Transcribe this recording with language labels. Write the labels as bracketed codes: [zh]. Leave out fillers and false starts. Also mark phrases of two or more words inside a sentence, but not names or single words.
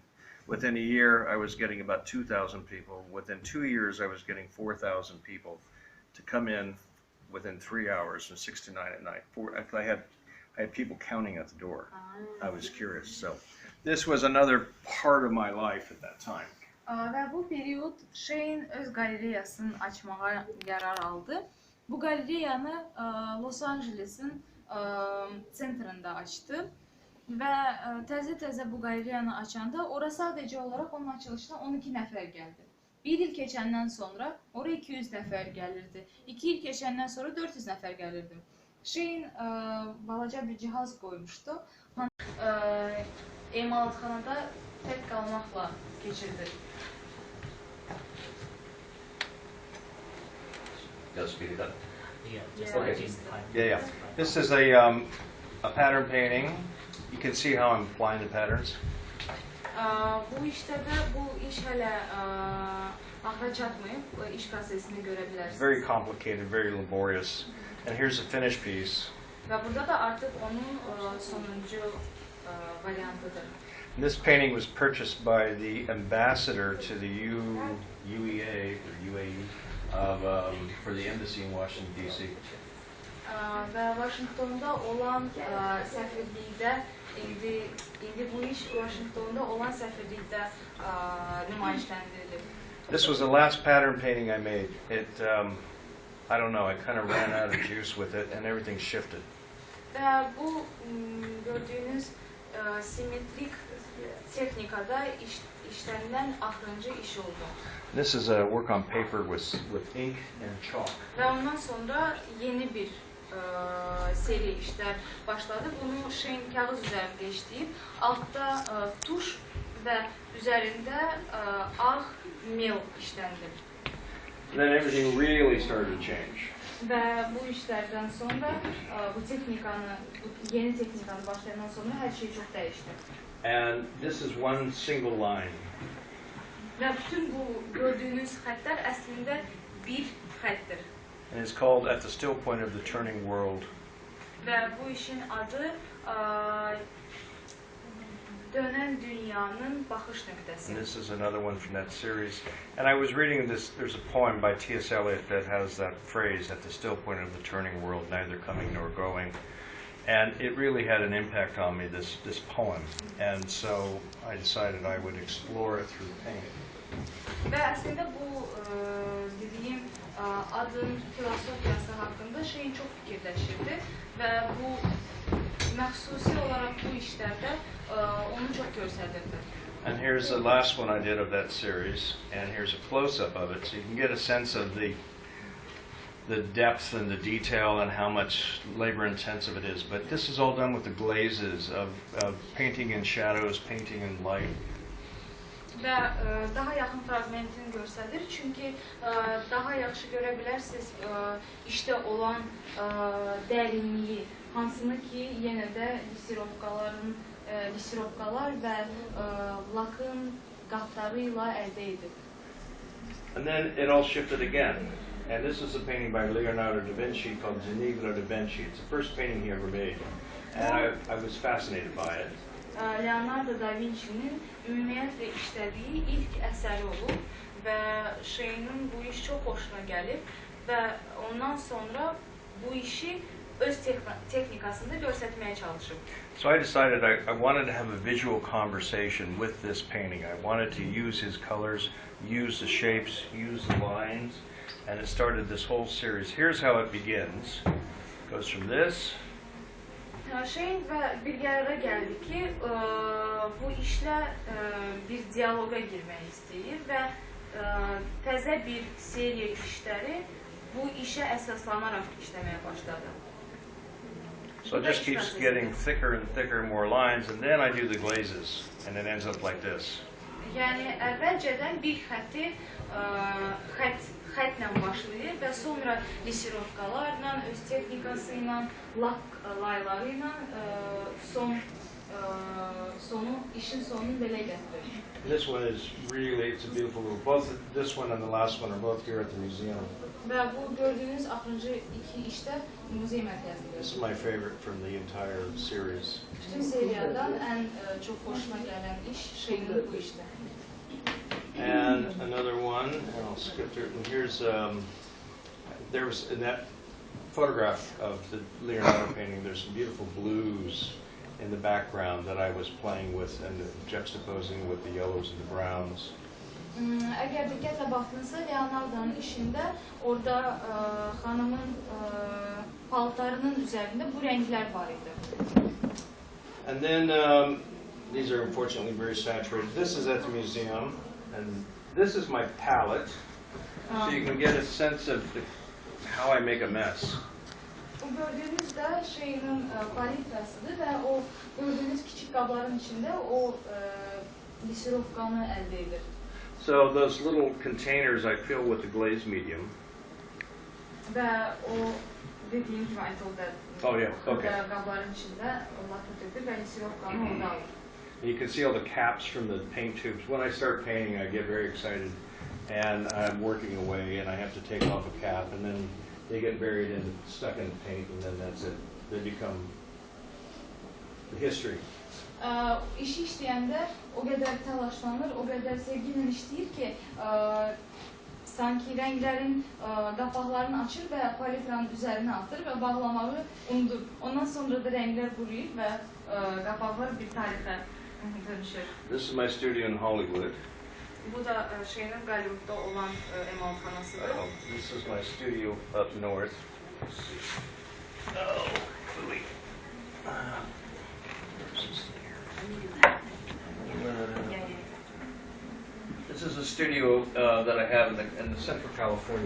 [en] Within a year, I was getting about 2,000 people. Within 2 years, I was getting 4,000 people to come in within 3 hours from 6 to 9 at night. I had people counting at the door. I was curious. So this was another part of my life at that time. [az] Və bu periyod Şeyin öz qalereyasını açmağa qərar aldı. Bu qaleriyanı Los Angeles'in sentrində açdı. Və təzə-təzə bu qaleriyanı açanda ora sadəcə olaraq onun açılışına 12 nəfər gəldi. Bir il keçəndən sonra oraya 200 nəfər gəlirdi. 2 il keçəndən sonra 400 nəfər gəlirdi. Şeyin balaca bir cihaz qoymuşdu. Emalatxanada tək qalmaqla keçirdi. [en] Does speed it up. Yeah, just Yeah. like in time. Yeah. This is a pattern painting. You can see how I'm applying the patterns. [az] Bu işdə də bu iş hələ axıra çatmayıb, iş prosesini görə bilərsiniz. [en] Very complicated, very laborious. And here's a finished piece. [az] Və burada da artıq onun sonuncu variantıdır. [en] And this painting was purchased by the ambassador to the UEA for the embassy in Washington D.C. [az] Və Washingtonda olan səfirlikdə indi bu iş Washingtonda olan səfirlikdə nümayişləndirilib. [en] This was the last pattern painting I made. I don't know, I kind of ran out of juice with it and everything shifted. [az] Və bu gördüyünüz simetrik texnikada işlənilən axırıncı iş oldu. [en] This is a work on paper with ink and chalk. [az] Və ondan sonra yeni bir seri işlər başladı. Bunu Şeyin kağız üzərində işləyib, altda tuş və üzərində ağ mel işləndi. [en] Then everything really started to change. [az] Və bu işlərdən sonra bu yeni texnikanı başlayandan sonra hər şey çox dəyişdi. [en] And this is one single line. [az] Və bütün bu gördüyünüz xəttlər əslində bir xəttdir. [en] And it's called At the Still Point of the Turning World. [az] Və bu işin adı dönən dünyanın baxış nöqtəsi. [en] And this is another one from that series. And I was reading this, there's a poem by T.S. Eliot that has that phrase, at the still point of the turning world, neither coming nor going. And it really had an impact on me, this poem. And so I decided I would explore it through painting. [az] Və əslində bu dediyim adın filosofiyası haqqında Şeyin çox fikirləşirdi və bu məxsusi olaraq bu işlərdə onu çox göstərirdi. [en] And here's the last one I did of that series, and here's a close-up of it, so you can get a sense of the depth and the detail and how much labor-intensive it is. But this is all done with the glazes of painting in shadows, painting in light. [az] Və daha yaxın fraqmentini göstərir, çünki daha yaxşı görə bilərsiniz işdə olan dərinliyi, hansını ki yenə də lisirovkalar və lakın qatları ilə əldə edib. [en] And then it all shifted again. And this is a painting by Leonardo da Vinci called Ginevra da Vinci. It's the first painting he ever made. And I was fascinated by it. [az] Leonardo da Vinci'nin ümumiyyətlə işlədiyi ilk əsəri olub və Şeynin bu iş çox xoşuna gəlib və ondan sonra bu işi öz texnikasında göstərməyə çalışıb. [en] So I decided I wanted to have a visual conversation with this painting. I wanted to use his colors, use the shapes, use the lines, and it started this whole series. Here's how it begins. It goes from this. [az] Şeyin və bir qərara gəldi ki, bu işlə bir diyaloqa girmək istəyir və təzə bir seriya işləri bu işə əsaslanaraq işləməyə başladı. [en] So it just keeps getting thicker and thicker, more lines, and then I do the glazes, and it ends up like this. [az] Yəni əvvəlcədən bir xətti xətlə başlayır və sonra lisirovkalarla, öz texnikası ilə, lak layları ilə işin sonunu belə gətirir. [en] This one is really, it's a beautiful little, both this one and the last one are both here at the museum. [az] Və bu gördüyünüz axırıncı iki işdə muzey mərkəzindədir. [en] This is my favorite from the entire series. [az] Bütün seriyadan ən çox xoşuma gələn iş Şeynin bu işdə. [en] And another one, and I'll skip through it. And here's, there was in that photograph of the Leonardo painting, there's some beautiful blues in the background that I was playing with and juxtaposing with the yellows and the browns. [az] Əgər diqqətlə baxdınızsa, Leonardo'nun işində orada xanımın paltarının üzərində bu rənglər var idi. [en] And then these are unfortunately very saturated. This is at the museum, and this is my palette, so you can get a sense of how I make a mess. [az] Bu gördüyünüz də Şeynin palitrasıdır və o gördüyünüz kiçik qabların içində o lisirovkanı əldə edir. [en] So those little containers I fill with the glazed medium. [az] Və o [tr] dediğim gibi aynı [az] qabların içində lak ötürdü və lisirovkanı orada alır. [en] You can see all the caps from the paint tubes. When I start painting, I get very excited, and I'm working away, and I have to take off a cap, and then they get buried and stuck in the paint, and then that's it. They become the history. [az] İşi işləyəndə o qədər təlaşlanır, o qədər sevgi ilə işləyir ki, sanki rənglərin qapaqlarını açır və palitranın üzərinə atır və bağlamağı unudur. Ondan sonra da rənglər quruyur və qapaqlar bir tarixə dönüşür. [en] This is my studio in Hollywood. [az] Bu da Şeynin Hollywood'da olan emalxanasıdır. [en] This is my studio up north. Oh, really? This is a studio that I have in the Central California.